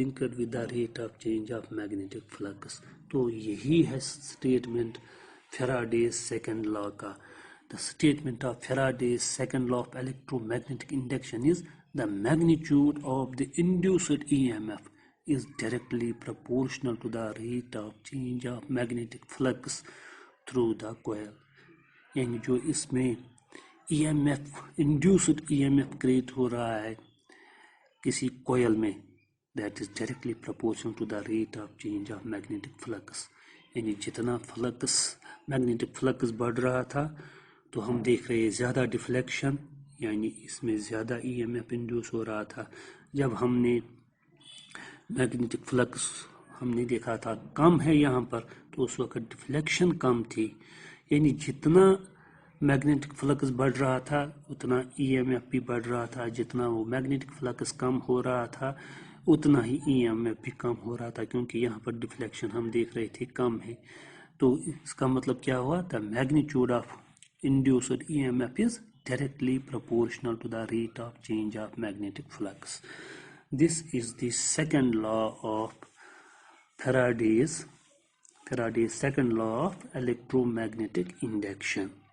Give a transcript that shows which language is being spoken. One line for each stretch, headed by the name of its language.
English: with the rate of change of magnetic flux۔
Urdu: تو یہی ہے اسٹیٹمنٹ فیراڈیز سیکنڈ لا کا۔
English: The statement of Faraday's second law of electromagnetic induction is the magnitude of the induced EMF is directly proportional to the rate of change of magnetic flux through the coil.
Urdu: یعنی جو اس میں EMF induced EMF create ہو رہا ہے کسی کوئل میں
English: that is directly proportional to the rate of change of magnetic flux.
Urdu: یعنی جتنا flicks magnetic flicks بڑھ رہا تھا تو ہم دیکھ رہے ہیں زیادہ ڈیفلیکشن، یعنی اس میں زیادہ EMF انڈیوس ہو رہا تھا. جب ہم نے میگنیٹک فلکس ہم نے دیکھا تھا کم ہے یہاں پر تو اس وقت ڈیفلیکشن کم تھی. یعنی جتنا میگنیٹک فلکس بڑھ رہا تھا اتنا EMF بھی بڑھ رہا تھا، جتنا وہ میگنیٹک فلکس کم ہو رہا تھا اتنا ہی EMF بھی کم ہو رہا تھا، کیونکہ یہاں پر ڈیفلیکشن ہم دیکھ رہے تھے کم ہے. تو اس کا مطلب کیا ہوا؟
English: the magnitude of induced EMF is directly proportional to the rate of change of magnetic flux. This is the second law of Faraday's second law of electromagnetic induction.